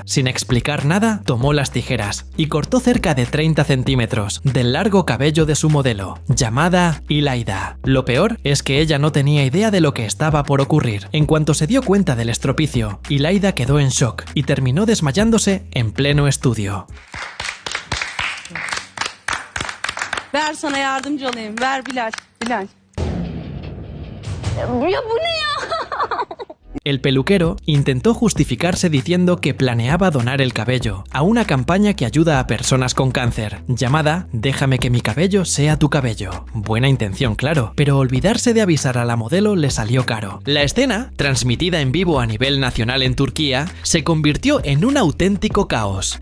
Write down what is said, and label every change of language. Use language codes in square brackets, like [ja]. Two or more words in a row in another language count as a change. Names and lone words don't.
[es] Sin explicar nada, tomó las tijeras y cortó cerca de 30 centímetros del largo cabello de su modelo, llamada Ilaida. Lo peor es que ella no tenía idea de lo que estaba por ocurrir. En cuanto se dio cuenta del estropicio, Ilaida quedó en shock y terminó desmayándose en pleno estudio. [tr] Ver sana yardımcı olayım. Ver Bilal. Bilal. Ya bu ne ya? [es] El peluquero intentó justificarse diciendo que planeaba donar el cabello a una campaña que ayuda a personas con cáncer, llamada Déjame que mi cabello sea tu cabello. Buena intención, claro, pero olvidarse de avisar a la modelo le salió caro. La escena, transmitida en vivo a nivel nacional en Turquía, se convirtió en un auténtico caos.